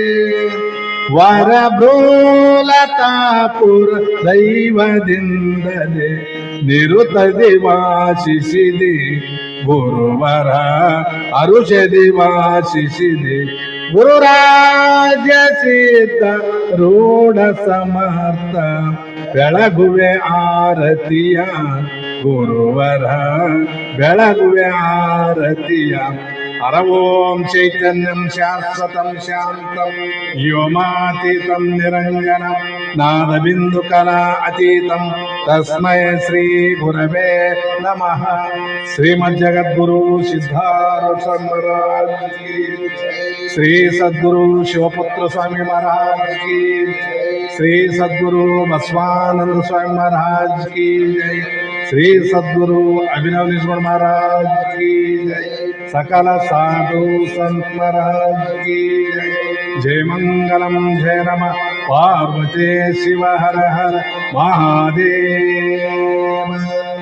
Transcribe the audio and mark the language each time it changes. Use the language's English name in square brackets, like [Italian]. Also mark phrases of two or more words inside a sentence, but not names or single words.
[Kannada] ವರಭ್ರೂಲತಾಪುರ ದೈವದಿಂದಲೇ ನಿರುತದಿ ವಾಸಿಸಿದೆ, ಗುರುವರ ಅರುಷದಿ ವಾಸಿಸಿದೆ. ಗುರುರಾಜ ಸಿದ್ಧ ರೂಢ ಸಮರ್ಥ ಬೆಳಗುವೆ ಆರತಿಯ, ಗುರುವರ ಬೆಳಗುವೆ ಆರತಿಯ. [Sanskrit] ಹರ ಓಂ ಚೈತನ್ಯಂ ಶಾಶ್ವತಂ ಶಾಂತಂ ವ್ಯೋಮಾತೀತಂ ನಿರಂಜನಂ ನಾದಬಿಂದು ಕಲಾ ಅತೀತಂ ತಸ್ಮೈ ಶ್ರೀ ಗುರವೇ ನಮಃ. [Hindi] श्रीमज्जगद्गुरु सिद्धारूढ स्वामी महाराज की, श्री सद्गुरु शिवपुत्र स्वामी महाराज की, श्री सद्गुरु बसवानंद स्वामी महाराज की जय, श्री सद्गुरु अभिनव निस्वर महाराज की जय, सकल साधु संत महाराज की जय. [Sanskrit] मंगलम जय नमः पार्वती शिव हर हर महादेव.